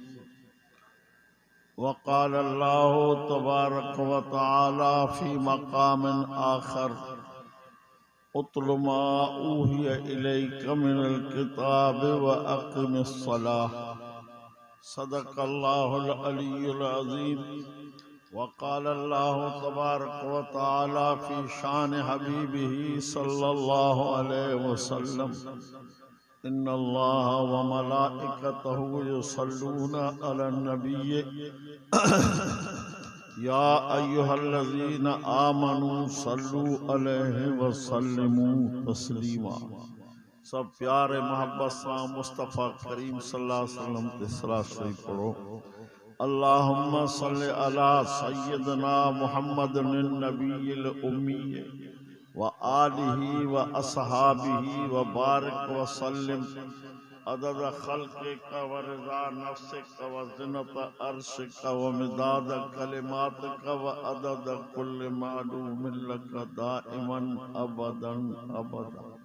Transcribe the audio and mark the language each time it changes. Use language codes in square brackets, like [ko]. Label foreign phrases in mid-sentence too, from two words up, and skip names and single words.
[ar] وقال الله تبارك وتعالى في مقام آخر اتل ما أوحي إليك من الكتاب وأقم الصلاة. صدق الله العلي العظيم. وقال الله تبارك وتعالى في شأن حبيبه صلى الله عليه وسلم إن الله وملائكته يصلون على النبي يا أيها الذين آمنوا صلوا عليه وسلموا تسليما. [pa] سب پیارے محبت سے مصطفیٰ کریم [ar] صلى الله عليه وسلم [pa] تے صلات شریف پڑھو. [ar] اللهم صل على سيدنا محمد النبي الأمي وآله وأصحابه وبارك وسلم عدد خلقك ورضا نفسك وزنة عرشك ومداد كلماتك وعدد كل معلوم لك دائما أبدا أبدا.